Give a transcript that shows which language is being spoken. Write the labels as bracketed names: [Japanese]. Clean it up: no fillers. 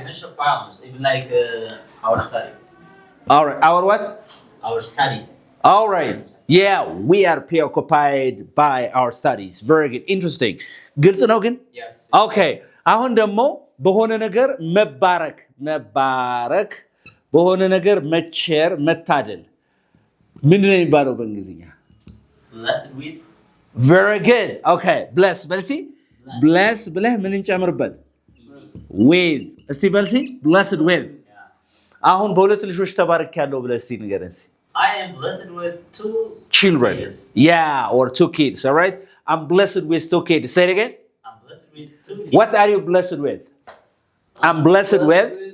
[English] financial problems, even like our study. all right our what Our study. all right yeah we are preoccupied by our studies very good interesting [Amharic] ግልጽ ነው ግን [English] Yes. okay [Amharic] አሁን ደግሞ በሆነ ነገር መባረክ በሆነ ነገር መቸር መታደል ምንድነው የሚባለው በእንግሊዝኛ [English] Blessed with. very good okay bless [Amharic] በልሲ [English] bless [Amharic] ብለህ ምን እንጨምርበት [English] with [Amharic] እስቲ በልሲ [English] blessed with [Amharic] አሁን በሁለት ልጆች ተባረክ ያለው ብለህ እስቲ ንገረን እስቲ [English] I am blessed with 2 children kids. yeah or 2 kids all right I'm blessed with 2 kids say it again I'm blessed with 2 kids. what are you blessed with I'm blessed with